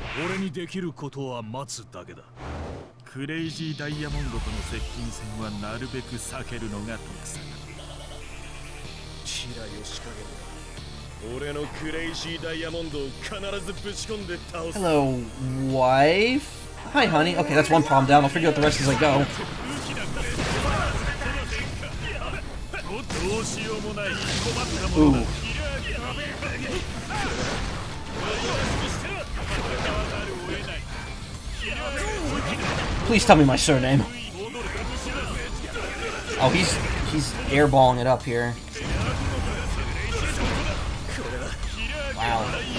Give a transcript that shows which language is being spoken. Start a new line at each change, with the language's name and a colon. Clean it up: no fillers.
Japanese: 俺にできることは待つだけだ。クレイジーダイヤモンドとの接近戦はなるべく避けるのが得策。キラヨシカゲだ。俺のクレイジーダイヤモンドを必ずぶち込んで倒す。
English: Hello, wife. Hi, honey. Okay, that's one problem down. I'll figure out the rest as I go.
Japanese: どうしようもない困ったものだ。
English: Please tell me my surname. Oh, he's airballing it up here. Wow.